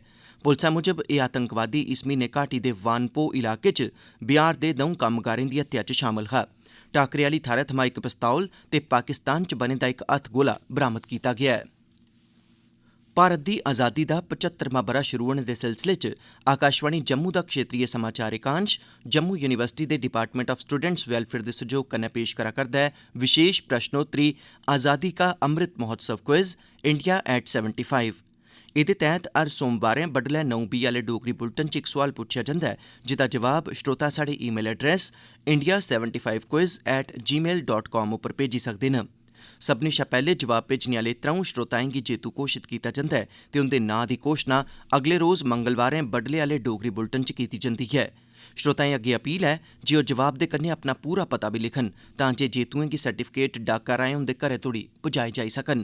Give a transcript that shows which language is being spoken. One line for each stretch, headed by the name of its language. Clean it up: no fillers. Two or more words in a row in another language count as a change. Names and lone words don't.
Dogri: पुलसा मुजब एह् आतंकवादी इस म्हीने घाटी दे वानपो इलाके च बिहार दे द'ऊं कम्मगारें दी हत्या च शामल हा। टाकरे आह्ली थाह्रै थमां इक पिस्तौल ते पाकिस्तान च बने दा इक हत्थगोला बरामद कीता गेआ ऐ। भारत दी आज़ादी दा 75वां ब'रा शुरू होने दे सिलसिले च आकाशवाणी जम्मू दा क्षेत्रीय समाचार एकांश जम्मू यूनिवर्सिटी दे
English: Department of Students Welfare
Dogri: दे सैह्योग कन्नै पेश करा करदा ऐ विशेष प्रश्नोत्तरी आज़ादी का अमृत महोत्सव क्विज इंडिया एट 75। एह्दे तैह्त हर सोमवारें बड्डलै 9:20 आह्ले डोगरी बुलेटिन च इक सोआल पुच्छेआ जंदा ऐ जेह्दा जवाब श्रोता साढ़े
English: email address
Dogri: india75quiz@gmail.com उप्पर भेजी सकदे न। सभनें शा पैह्ले जवाब भेजने आह्ले त्र'ऊं श्रोताएं गी जेतू घोषित कीता जंदा ऐ ते उंदे नांऽ दी घोशना अगले रोज मंगलवारें बड्डले आह्ले डोगरी बुलेटिन च कीती जंदी ऐ। श्रोताएं अग्गे अपील ऐ जे ओह् जवाब दे कन्नै अपना पूरा पता बी लिखन तां जे जेतुएं गी सर्टिफिकेट डाका राएं उंदे घरै तोड़ी पुजाए जाई सकन।